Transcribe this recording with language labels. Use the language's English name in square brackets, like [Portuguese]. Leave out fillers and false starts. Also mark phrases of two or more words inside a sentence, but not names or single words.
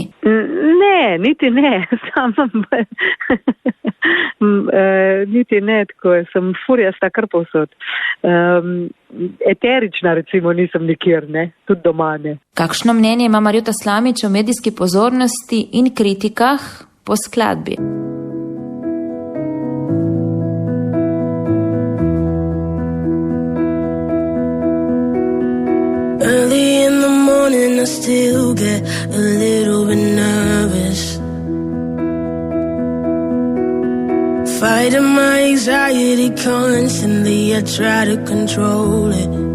[Slovenian] Ne, niti ne, niti ne, tako sem furjasta kar povsod. Eterična recimo nisem nikjer, ne, tudi doma ne. Kakšno mnenje ima Marjota Slamič o medijski pozornosti in kritikah po skladbi? [English] Early in the morning I still get a little bit nervous, fighting my anxiety constantly, I try to control it.